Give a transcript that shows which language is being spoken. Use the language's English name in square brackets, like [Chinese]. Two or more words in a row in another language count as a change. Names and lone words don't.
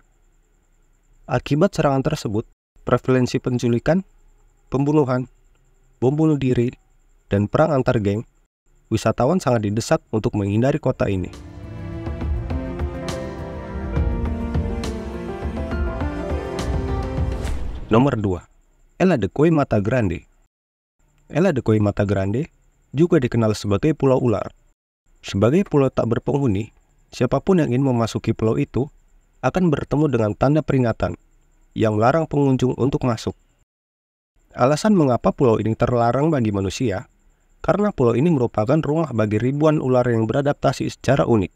[Indonesian] Akibat serangan tersebut, prevalensi penculikan, pembunuhan, bom bunuh diri, dan perang antar geng, wisatawan sangat didesak untuk menghindari kota ini. Nomor 2. Ela de Koi Mata Grande. Ela de Koi Mata Grande juga dikenal sebagai Pulau Ular. Sebagai pulau tak berpenghuni, siapapun yang ingin memasuki pulau itu akan bertemu dengan tanda peringatan yang melarang pengunjung untuk masuk. Alasan mengapa pulau ini terlarang bagi manusia, karena pulau ini merupakan rumah bagi ribuan ular yang beradaptasi secara unik.